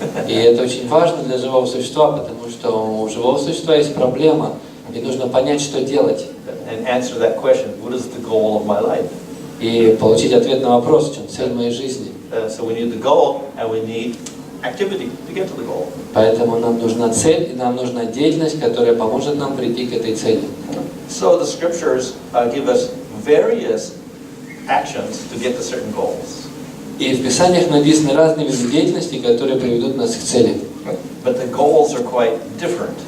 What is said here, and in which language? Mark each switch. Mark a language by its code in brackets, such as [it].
[ru] И это очень важно для живого существа, потому что у живого существа есть проблема, и нужно понять, что делать. [en] And answer that question: what is the goal of my life? [ru] И получить ответ на вопрос, в чем цель моей жизни. [en] So we need the goal, and we need activity to get to the goal. [ru] Поэтому нам нужна цель, и нам нужна деятельность, которая поможет нам прийти к этой цели. [en] So the scriptures give us various actions to get to certain goals. [ru] И в Писаниях написаны разные виды деятельности, которые приведут нас к цели. [en] But the goals are quite different.